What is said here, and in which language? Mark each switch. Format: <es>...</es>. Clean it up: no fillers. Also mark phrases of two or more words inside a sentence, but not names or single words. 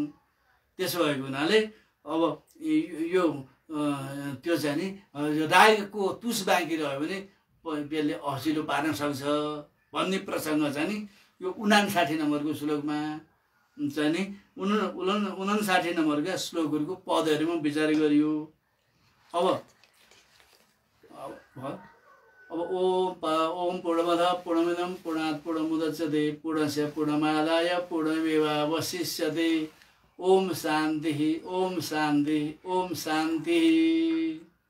<ne>त्यसो भएको हुनाले अब यो त्यो चाहिँ नि रागको तुस बाँकी रह्यो भने त्यसले हँसिलो पार्न सक्छ भन्ने प्रसङ्ग चाहिँ नि यो 59 नम्बरको श्लोकमा चाहिँ नि 59 नम्बरका श्लोकहरूको पदहरूमा विचार गरियो।</ne> <sa>अब ओम पूर्णमदः पूर्णमिदं पूर्णात् पूर्णमुदच्यते पूर्णस्य पूर्णमादाय पूर्णमेवावशिष्यते। ओम शान्ति, ओम शान्ति, ओम शान्ति।</sa>